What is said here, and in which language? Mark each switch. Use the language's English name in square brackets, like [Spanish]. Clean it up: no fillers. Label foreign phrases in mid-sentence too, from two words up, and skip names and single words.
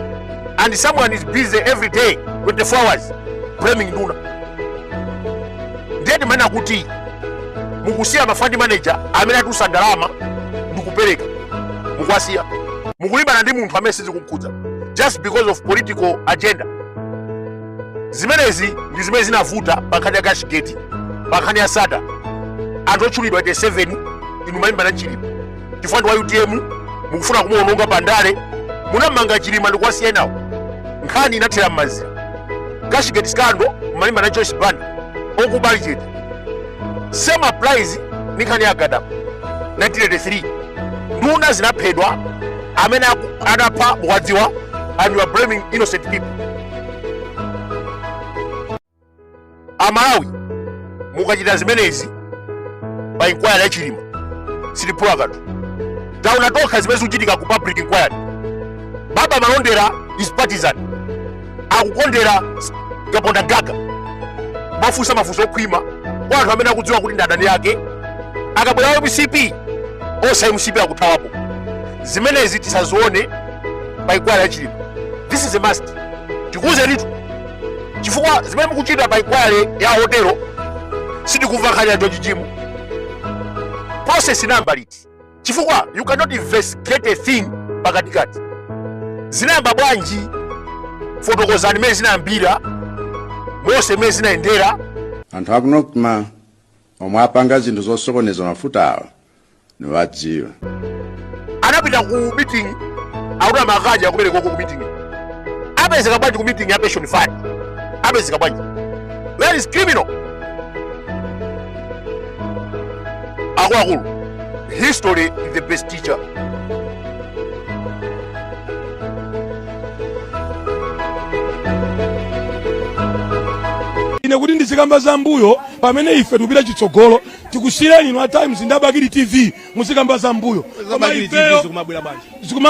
[English] And someone is busy every day 24 hours blaming nduna. [Nyanja] Ndiye mana kuti mukusiya ma [English] fund manager [Nyanja] amene atusa ndalama ndikupereka. Mukwasiya. Mukulimbana ndi munthu amene sizikukudza [English] just because of political agenda. [Nyanja] Zimenezi ndi zimene zinavuta pankhani ya Cashgate, pankhani ya SADA. Anthu otchulidwa 87 inu malimbana Chilima. Chifukwa wa UTM mukufuna kumuononga Bandale, munamanga Chilima ndikuwasiya nawo. Nkhani inathera m'mazira. Cashgate scandal malimbana Joyce Banda okubali chete. [English] Same applies [Nyanja] ni nkhani ya Gadama 1983. Nduna zinaphedwa amene anapha mwadziwa, [English] and you are blaming innocent people. [Nyanja] Amalawi mukachita zimenezi pa inquiry ya Chilima siliphula kanthu. Tauna tokha zimene zikuchitika ku [English] public inquiry. [Nyanja] Baba Malondera [English] is partisan, [Nyanja] akukondera Kaponda Gaga, mafunso okhwima kwa anthu amene akudziwa kuti ndadani yake. Akabwera MCP osa MCP akuthawapo. Zimenezi tisazione pa inquiry ya Chilima. [English] This is a must. [Nyanja] Tikuze litu chifukwa zimene mukuchita pa inquiry ya hotelo sitikumva nkhani ya George Jim. Process inamba liti chifukwa [English] you cannot investigate a thing [Nyanja] pakatikati. Zinamba bwanji fotokozani mezi zinambira mose mezi zinaendera. Anthu akunokuma omwe apanga zinthu zosokoneza mafuta awa niwadziwa. Anapita ku meeting akuti amakaja kubereka ku meeting. Apezeka bwanji ku meeting ya [English] pension fund. [Nyanja] Apezeka bwanji. [English] That is criminal. Akulu, history is the best teacher. [Nyanja] Ine kuti ndizikamba za mbuyo pamene ife tupita chitsogolo tikusiyeni ino Times ndi Bakiri TV muzikamba za mbuyo. Bakiri TV zikumabwera bwanji.